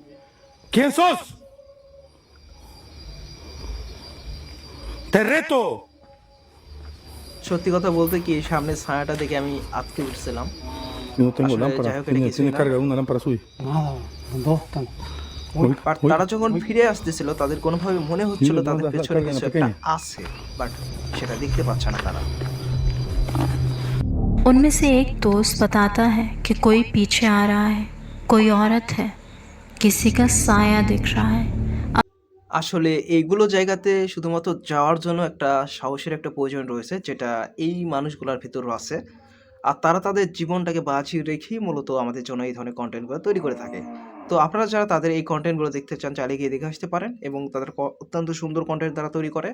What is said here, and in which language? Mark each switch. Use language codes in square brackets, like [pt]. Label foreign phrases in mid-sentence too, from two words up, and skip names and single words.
[es] ¿Quién sos? Te reto. [bn] সত্যি কথা বলতে কি সামনে ছায়াটা দেখে আমি আটকে উঠছিলাম। [es] Yo no tengo Así, ya lámpara. veo que le Tiene quise dar. carga una lámpara suya. Nada, los dos están. Uy, [bn] বাট [es] uy. [bn] তারা যখন ফিরে আসতেছিল তাদের কোনোভাবে মনে হচ্ছিল [es] Mira, [bn] তাদের [es] la [bn] পেছনে [es] carga [bn] কিছু একটা [es] pequeña. [bn] আছে, বাট সেটা দেখতে পাচ্ছে না তারা। [hi] उनमें से एक दोस्त बताता है कि कोई पीछे आ रहा है, कोई औरत है, किसी का साया दिख रहा है। [bn] আসলে এইগুলো জায়গাতে শুধুমাত্র যাওয়ার জন্য একটা সাহসের একটা প্রয়োজন রয়েছে, যেটা এই মানুষগুলোর ভিতরও আছে। আর তারা তাদের জীবনটাকে বাজি রেখেই মূলত আমাদের জন্য এই ধরনের কন্টেন্টগুলো তৈরি করে থাকে। তো আপনারা যারা তাদের এই কন্টেন্টগুলো দেখতে চান চাইলে গিয়ে দেখে আসতে পারেন, এবং তাদের অত্যন্ত সুন্দর কন্টেন্ট তারা তৈরি করে।